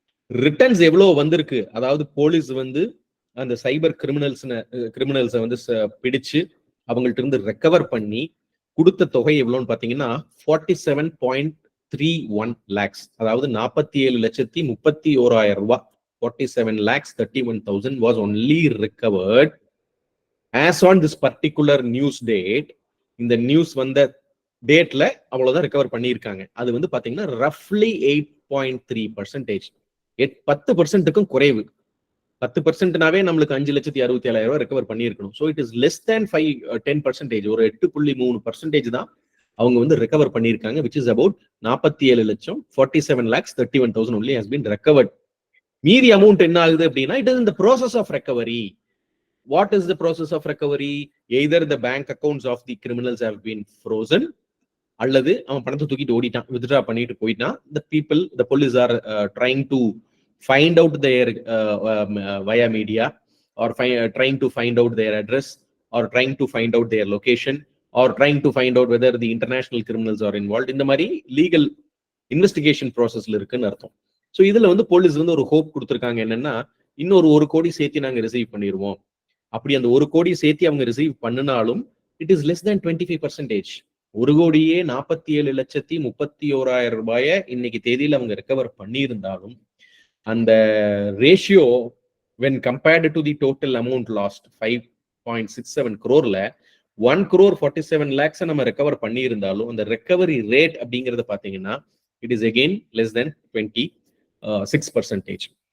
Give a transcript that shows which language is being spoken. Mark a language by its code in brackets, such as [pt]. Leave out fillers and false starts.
[ta] Returns எவ்வளவு வந்திருக்கு, அதாவது போலீஸ் வந்து அந்த சைபர் கிரிமினல்ஸை வந்து பிடிச்சு அவங்கள்ட்ட இருந்து ரெக்கவர் பண்ணி கொடுத்த தொகை எவ்வளவுன்னு பாத்தீங்கன்னா 47.31 lakhs, அதாவது 47,31,000 ரூபாய். [en] 47,31,000 was only recovered as on this particular news date. [ta] இந்த நியூஸ் வந்த டேட்ல அவ்வளவுதான் ரெக்கவர் பண்ணியிருக்காங்க. அது வந்து பாத்தீங்கன்னா ரஃப்லி 8.3%, 10%க்கும் குறைவு. 10%னாவே நம்மளுக்கு 5,67,000 ரெக்கவர் பண்ணியிருக்கணும். [en] so it is less than 10%, [ta] ஒரு 8.3% தான் அவங்க வந்து ரெக்கவர் பண்ணியிருக்காங்க, [en] which is about [ta] 47 லட்சம். [en] 47,31,000 only has been recovered. [ta] மீதி அமௌண்ட் என்ன ஆகுது அப்படின்னா, [en] it is in the process of recovery. What is the process of recovery? Either the bank accounts of the criminals have been frozen, [ta] அல்லது அவன் பணத்தை தூக்கிட்டு ஓடிட்டான், வித்ட்ரா பண்ணிட்டு போயிட்டான். [en] The police are trying to find out their via media, or trying to find out their address, or trying to find out their location, or trying to find out whether the international criminals are involved. [ta] இந்த மாதிரி legal investigation ப்ராசஸ்ல இருக்குன்னு அர்த்தம். So இதுல வந்து police வந்து ஒரு hope கொடுத்துருக்காங்க, என்னன்னா இன்னொரு 1 கோடி சேர்த்து நாங்க ரிசீவ் பண்ணிடுவோம். அப்படி அந்த 1 கோடி சேர்த்து அவங்க ரிசீவ் பண்ணினாலும் [en] It is less than 25%. [ta] 1 கோடியே 47,31,000 ரூபாயை இன்னைக்கு தேதியில அவங்க ரெக்கவர் பண்ணியிருந்தாலும் அந்த ratio [en] when compared to the total amount lost 5.67 crore, [ta] 1 crore 47 lakhs நம்ம ரெக்கவர் பண்ணியிருந்தாலும் அந்த ரெக்கவரி ரேட் அப்படிங்கறத பாத்தீங்கன்னா [en] it is again less than 26%.